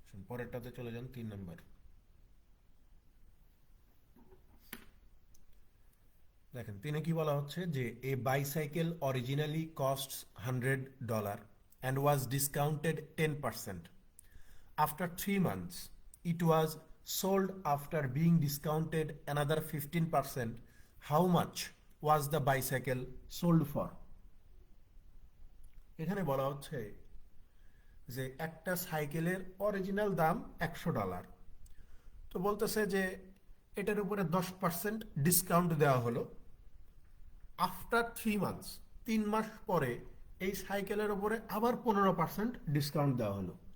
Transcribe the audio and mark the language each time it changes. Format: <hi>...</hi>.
<bn>পরেরটাতে চলে যান, 3 নম্বর। দেখেন তিনে কি বলা হচ্ছে যে</bn> <en>A bicycle originally cost $100 and was discounted 10%. After 3 months, it was sold after being discounted another 15%. How much was the bicycle sold for?</en> <bn>এখানে বলা হচ্ছে যে একটা সাইকেলের অরিজিনাল দাম $100, তো বলতেছে যে এটার উপরে 10% ডিসকাউন্ট দেওয়া হলো।</bn> <en>after 3 months,</en> <bn>3 মাস পরে এই সাইকেলের উপরে আবার 15% ডিসকাউন্ট দেওয়া হলো।</bn>